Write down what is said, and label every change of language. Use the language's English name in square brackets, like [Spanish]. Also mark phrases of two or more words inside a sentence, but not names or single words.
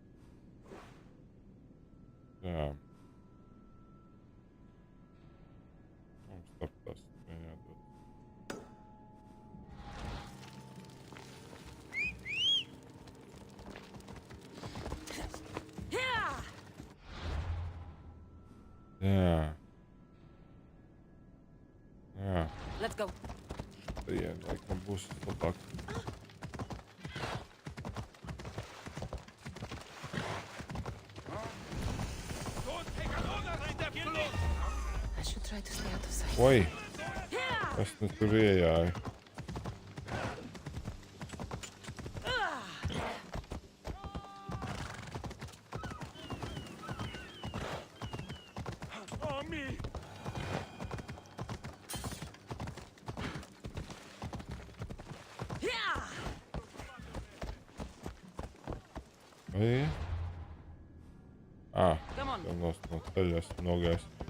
[Latvian] Jā. Mums tas jādod. Jā. Jā. [English] Let's go. [Latvian] Jā, laikam būs labāk. [English] I should try to stay out of sight. [Latvian] Oi! Kas nu tur iejāja? [English] On me! [Latvian] Vai? Ah, [English] Come on. [Latvian] tam no ceļa esmu nogājis.